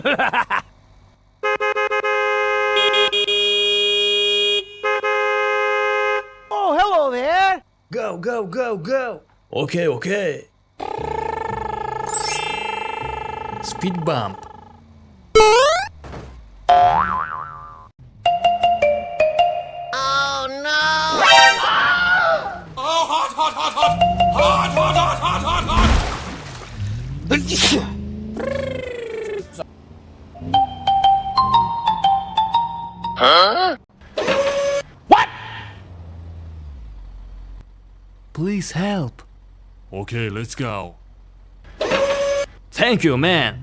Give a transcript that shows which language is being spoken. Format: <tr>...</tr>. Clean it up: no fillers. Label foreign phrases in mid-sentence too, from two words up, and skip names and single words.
<en>Oh, hello there! Go, go, go, go! Okay, okay. Speed bump. Oh, no! Oh, hot, hot, hot, hot! Hot, hot, hot, hot, hot, hot! Huh? What? Please help. Okay, let's go. Thank you, man.</en>